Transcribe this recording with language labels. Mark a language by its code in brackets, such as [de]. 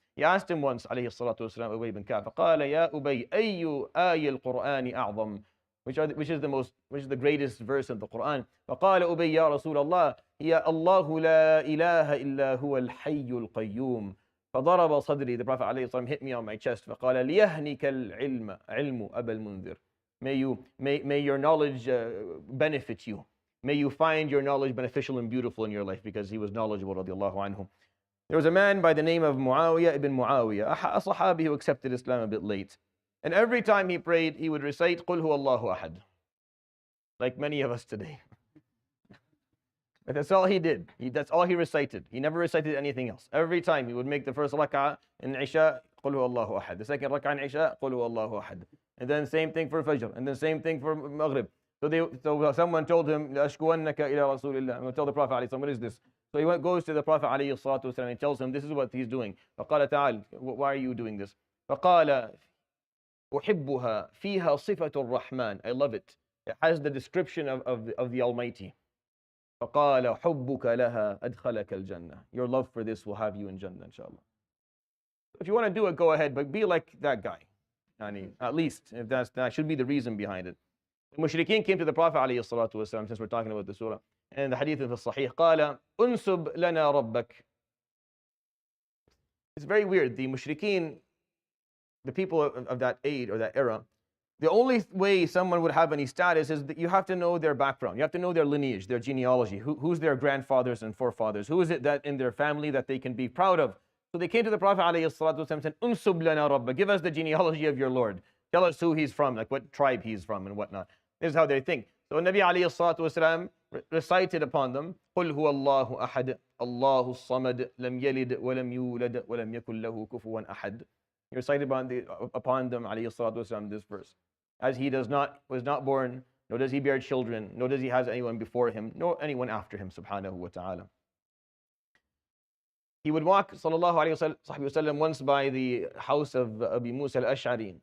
[en] He asked him once [ar] عليه الصلاة والسلام أبي بن كعب فقال يا أبي أي آية القرآن أعظم? [en] Which is the greatest verse of the Quran? [ar] فقال أبي يا رسول الله هي الله لا إله إلا هو الحي القيوم. فضرب صدري. [en] The Prophet عليه الصلاة والسلام hit me on my chest. [ar] فقال ليهنك العلم علم أبا المنذر. [en] May your knowledge benefit you. May you find your knowledge beneficial and beautiful in your life, because he was knowledgeable رضي الله عنه. There was a man by the name of Muawiyah ibn Muawiyah, a Sahabi who accepted Islam a bit late. And every time he prayed, he would recite [ar] قُلْ هُوَ اللَّهُ أَحَدٌ, [en] like many of us today. But that's all he did. That's all he recited. He never recited anything else. Every time he would make the first rak'ah in Isha, [ar] قُلْ هُوَ اللَّهُ أَحَدٌ. [en] The second rak'ah in Isha, قُلْ هُوَ اللَّهُ أَحَدٌ. And then same thing for Fajr. And then same thing for Maghrib. So someone told him, [ar] لَأَشْكُوَنَّكَ إِلَىٰ رَسُولِ اللَّهِ. [en] And tell the Prophet, what is this? So he goes to the Prophet ﷺ and tells him, this is what he's doing. [ar] فقال تعال, [en] why are you doing this? [ar] فقال أحبها فيها صفة الرحمن. [en] I love it. It has the description of the Almighty. [ar] فقال حبك لها أدخلك الجنة. [en] Your love for this will have you in Jannah, inshallah. If you want to do it, go ahead, but be like that guy. At least, if that should be the reason behind it. The Mushrikeen came to the Prophet ﷺ, since we're talking about the surah, and the hadith of the Sahih, [ar] قال أنسب لنا ربك. [en] It's very weird. The Mushrikeen, the people of that age or that era, the only way someone would have any status is that you have to know their background. You have to know their lineage, their genealogy. Who's their grandfathers and forefathers? Who is it that in their family that they can be proud of? So they came to the Prophet ﷺ and said, [ar] Unsub lana rabba. [en] Give us the genealogy of your Lord. Tell us who he's from, like what tribe he's from and whatnot. This is how they think. So Nabi ﷺ recited upon them, [ar] قُلْ هُوَ اللَّهُ أَحَدٌ اللَّهُ الصَّمَدُ لَمْ يَلِدْ وَلَمْ يُولَدْ وَلَمْ يَكُنْ لَهُ كُفُوًا أَحَدٌ. [en] He recited upon them ﷺ this verse. As he was not born, nor does he bear children, nor does he have anyone before him, nor anyone after him, subhanahu wa ta'ala. He would walk, sallallahu alayhi wa sallam, once by the house of Abu Musa al-Ash'ari.